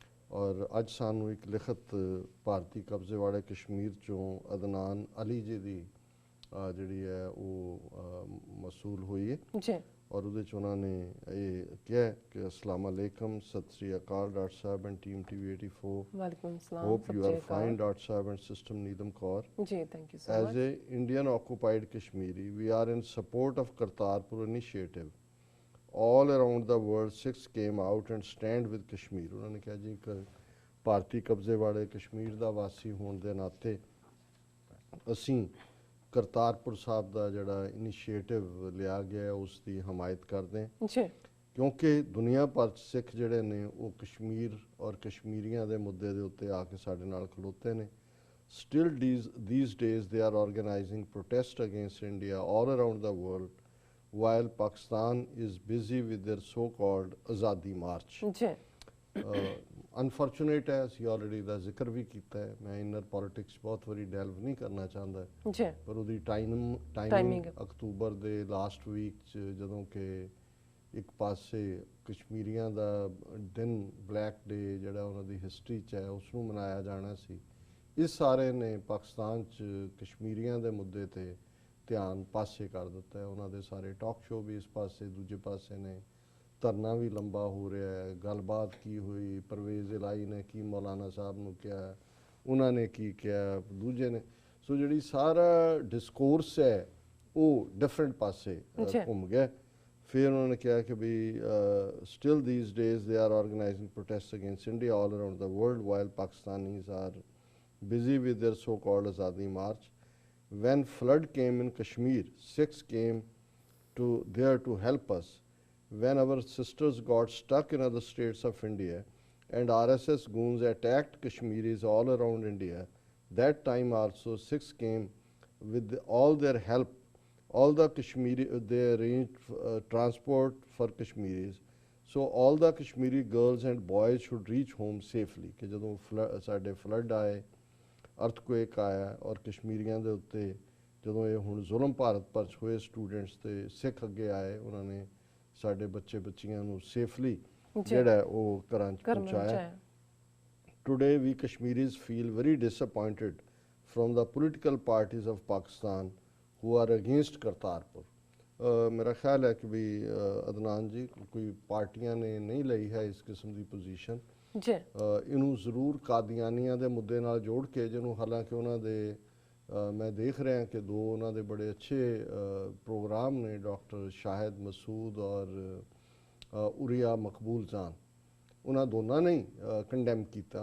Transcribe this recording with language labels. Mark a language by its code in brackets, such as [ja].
[pa] ਔਰ ਅੱਜ ਸਾਨੂੰ ਇੱਕ ਲਿਖਤ ਭਾਰਤੀ ਕਬਜ਼ੇ ਵਾਲੇ ਕਸ਼ਮੀਰ ਚੋਂ ਅਦਨਾਨ ਅਲੀ ਜੀ ਦੀ ਜਿਹੜੀ ਹੈ ਉਹ ਮਸੂਲ ਹੋਈ ਹੈ ਜੀ। ਔਰ ਉਹਦੇ 'ਚ ਉਹਨਾਂ ਨੇ ਇਹ ਕਿਹਾ ਕਿ ਅਸਲਾਮ ਅਲੈਕਮ, ਸਤਿ ਸ੍ਰੀ ਅਕਾਲ doctor Sahib and team TV 84। ਵਾਲੇਕੁਮ ਸਲਾਮ। [en] Hope you are fine, Dr. Saab and System Needham Kaur. ਜੀ thank you so As much. a Indian occupied Kashmiri, we are in support of Kartarpur initiative. All around the world, Sikhs came out and stand with Kashmir. [pa] ਉਹਨਾਂ ਨੇ ਕਿਹਾ ਜੀ ਇੱਕ ਭਾਰਤੀ ਕਬਜ਼ੇ ਵਾਲੇ ਕਸ਼ਮੀਰ ਦਾ ਵਾਸੀ ਹੋਣ ਦੇ ਨਾਤੇ ਅਸੀਂ ਕਰਤਾਰਪੁਰ ਸਾਹਿਬ ਦਾ ਜਿਹੜਾ ਇਨੀਸ਼ੀਏਟਿਵ ਲਿਆ ਗਿਆ ਉਸ ਦੀ ਹਮਾਇਤ ਕਰਦੇ ਹਾਂ, ਜੀ। ਕਿਉਂਕਿ ਦੁਨੀਆ ਭਰ 'ਚ ਸਿੱਖ ਜਿਹੜੇ ਨੇ ਉਹ ਕਸ਼ਮੀਰ ਔਰ ਕਸ਼ਮੀਰੀਆਂ ਦੇ ਮੁੱਦੇ ਦੇ ਉੱਤੇ ਆ ਕੇ ਸਾਡੇ ਨਾਲ ਖਲੋਤੇ ਨੇ। [en] Still these days they are organizing protest against India all around the world while Pakistan is busy with their so-called Azadi March. [pa] ਜੀ। ਅਨਫੋਰਚੂਨੇਟ ਹੈ, ਅਸੀਂ ਆਲਰੇਡੀ ਦਾ ਜ਼ਿਕਰ ਵੀ ਕੀਤਾ ਹੈ। ਮੈਂ ਇਨਰ ਪੋਲਿਟਿਕਸ ਬਹੁਤ ਵਾਰੀ ਡੈਲਵ ਨਹੀਂ ਕਰਨਾ ਚਾਹੁੰਦਾ, ਜੀ। ਪਰ ਉਹਦੀ ਟਾਈਮਿੰਗ ਅਕਤੂਬਰ ਦੇ ਲਾਸਟ ਵੀਕ 'ਚ ਜਦੋਂ ਕਿ ਇੱਕ ਪਾਸੇ ਕਸ਼ਮੀਰੀਆਂ ਦਾ ਦਿਨ ਬਲੈਕ ਡੇ ਜਿਹੜਾ ਉਹਨਾਂ ਦੀ ਹਿਸਟਰੀ 'ਚ ਹੈ ਉਸ ਨੂੰ ਮਨਾਇਆ ਜਾਣਾ ਸੀ, ਇਸ ਸਾਰੇ ਨੇ ਪਾਕਿਸਤਾਨ 'ਚ ਕਸ਼ਮੀਰੀਆਂ ਦੇ ਮੁੱਦੇ 'ਤੇ ਧਿਆਨ ਪਾਸੇ ਕਰ ਦਿੱਤਾ ਹੈ। ਉਹਨਾਂ ਦੇ ਸਾਰੇ ਟਾਕ ਸ਼ੋਅ ਵੀ ਇਸ ਪਾਸੇ, ਦੂਜੇ ਪਾਸੇ ਨੇ ਧਰਨਾ ਵੀ ਲੰਬਾ ਹੋ ਰਿਹਾ ਹੈ। ਗੱਲਬਾਤ ਕੀ ਹੋਈ, ਪਰਵੇਜ਼ ਇਲਾਹੀ ਨੇ ਕੀ ਮੌਲਾਨਾ ਸਾਹਿਬ ਨੂੰ ਕਿਹਾ, ਉਹਨਾਂ ਨੇ ਕੀ ਕਿਹਾ, ਦੂਜੇ ਨੇ। ਸੋ ਜਿਹੜੀ ਸਾਰਾ ਡਿਸਕੋਰਸ ਹੈ ਉਹ ਡਿਫਰੈਂਟ ਪਾਸੇ ਘੁੰਮ ਗਿਆ। ਫਿਰ ਉਹਨਾਂ ਨੇ ਕਿਹਾ ਕਿ ਵੀ [en] Still these days they are organizing protests against India all around the world while Pakistanis are busy with their so-called Azadi March. When flood came in Kashmir, Sikhs came there to help us. When our sisters got stuck in other states of India and RSS goons attacked Kashmiris all around India, that time also Sikhs came with all their help. All the Kashmiri, they arranged transport for Kashmiris. So all the Kashmiri girls and boys should reach home safely. ਕਿ ਜਦੋਂ ਸਾਡੇ flood ਆਏ, earthquake ਆਇਆ ਔਰ ਕਸ਼ਮੀਰੀਆਂ ਦੇ ਉੱਤੇ ਜਦੋਂ ਇਹ ਹੁਣ ਜ਼ੁਲਮ ਭਾਰਤ ਭਰ 'ਚ ਹੋਏ ਸਟੂਡੈਂਟਸ ਤੇ ਸਿੱਖ ਅੱਗੇ ਆਏ, ਉਹਨਾਂ ਨੇ ਸਾਡੇ ਬੱਚੇ ਬੱਚੀਆਂ ਨੂੰ ਸੇਫਲੀ ਜਿਹੜਾ ਉਹ ਘਰਾਂ 'ਚ ਪਹੁੰਚਾਇਆ। Today we Kashmiris feel very disappointed from the political parties of Pakistan who are against Kartarpur. [pa] ਮੇਰਾ ਖਿਆਲ ਹੈ ਕਿ ਵੀ ਅਦਨਾਨ ਜੀ ਕੋਈ ਪਾਰਟੀਆਂ ਨੇ ਨਹੀਂ ਲਈ ਹੈ ਇਸ ਕਿਸਮ ਦੀ ਪੋਜੀਸ਼ਨ। ਇਹਨੂੰ ਜ਼ਰੂਰ ਕਾਦੀਆਨੀਆਂ ਦੇ ਮੁੱਦੇ ਨਾਲ ਜੋੜ ਕੇ, ਜਿਹਨੂੰ ਹਾਲਾਂਕਿ ਉਹਨਾਂ ਦੇ ਮੈਂ ਦੇਖ ਰਿਹਾ ਕਿ ਦੋ ਉਹਨਾਂ ਦੇ ਬੜੇ ਅੱਛੇ ਪ੍ਰੋਗਰਾਮ ਨੇ, ਡਾਕਟਰ ਸ਼ਾਹਿਦ ਮਸੂਦ ਔਰ ਉਰੀਆ ਮਕਬੂਲ ਜਾਨ, ਉਹਨਾਂ ਦੋਨਾਂ ਨੇ ਕੰਡੈਮ ਕੀਤਾ।